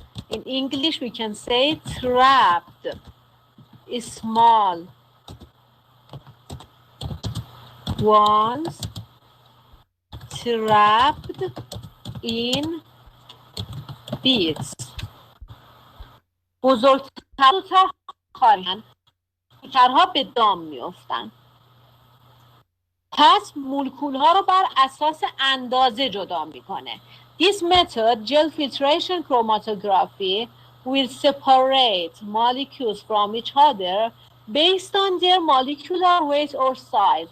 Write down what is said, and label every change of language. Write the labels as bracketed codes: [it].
[en] In English, we can say trapped. Small ones trapped in bits. [fa] بزرگترها خارجن، کوچکترها به دام میافتن. پس مولکول ها رو بر اساس اندازه جدا میکنه. [en] This method, gel filtration chromatography, will separate molecules from each other based on their molecular weight or size.